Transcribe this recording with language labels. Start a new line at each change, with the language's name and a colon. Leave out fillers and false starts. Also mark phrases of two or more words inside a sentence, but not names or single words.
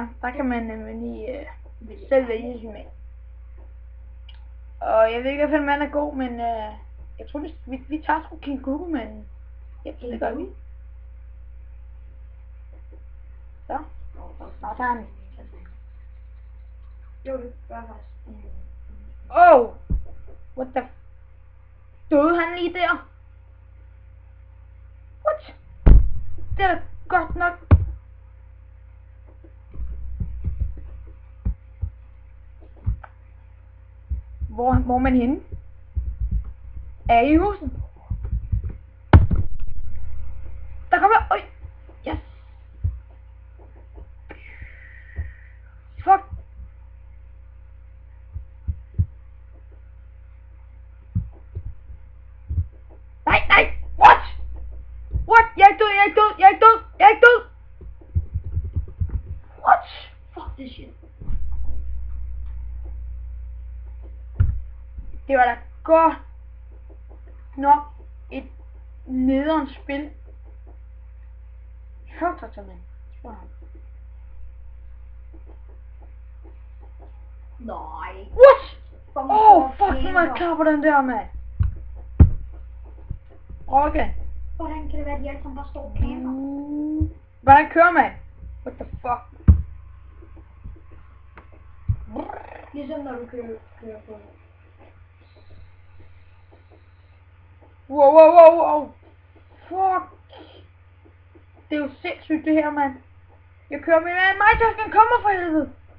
Danish: Der kan man nemlig selv vælge sin med. Og jeg ved ikke, om han er god, men jeg tror, vi tager sgu King Google, men ja, det gør vi. Så. Så tager han. Jo, det gør faktisk.
English: Oh! What the...
Danish: Døde han lige der? What? Det er da godt nok. Hvor er man henne? Er I i huset? Der kommer... Øj! Yes! Fuck! Nej! What? What? Jeg er ikke død! What?
English: Fuck this shit.
Danish: Det var da godt nok et nederen spil. Hørte dig til mig. Nej. What? Fuck, nu er jeg klar på den der, mand. Okay. Hvordan kan det være, at de alle sammen bare står og camper? Hvordan kører man?
English: What the fuck?
Danish: Ligesom når du kører på. Wow. Fuck. Det er jo sindssygt det her, mand. Jeg kører med mig, der skal komme for helvede.